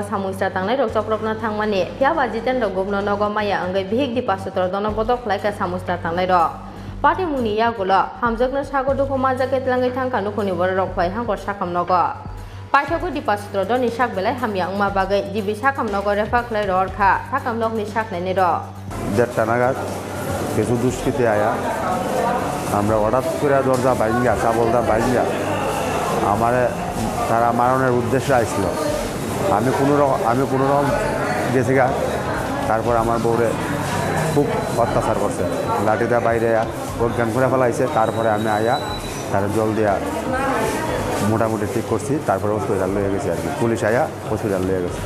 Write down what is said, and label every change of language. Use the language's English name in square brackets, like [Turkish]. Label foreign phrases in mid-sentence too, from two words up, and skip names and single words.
[Kok Borok] samusta tangnai rok chokrokna thangmani phiaba jitendra gobno nogomaya angai bihik dipa sutrodor no botok khlaika samusta tangnai ro Party muni yagulo hamjakna sagoduko majake tlangai thangka nukuni borok phai hangkor sakam nogo Paishaku di pasutro do ni sak belai hamya ungma bagai jibi sakam nogor refa klai ror kha sakam lok ni sak lai ni ro [Bangla] 1:30 নাগাদ কিছু দুষ্কৃতী আয়া আমরা হঠাৎ করে দরজা ভাঙ্গা সাবলদা ভাঙ্গা আমারে তারা মারণের উদ্দেশ্যে আসছিল আমি কোনোরকম গেছি গা তারপর আমার বউরে খুব অত্যাচার করছে লাঠিটা বাইরে অজ্ঞান করে ফেলাইছে তারপরে আমি আয়া তার জল দিয়া মোটামুটি ঠিক করছি তারপরে হসপিটাল লয়ে গেছি আর কি পুলিশ আয়া হসপিটাল লয়ে গেছে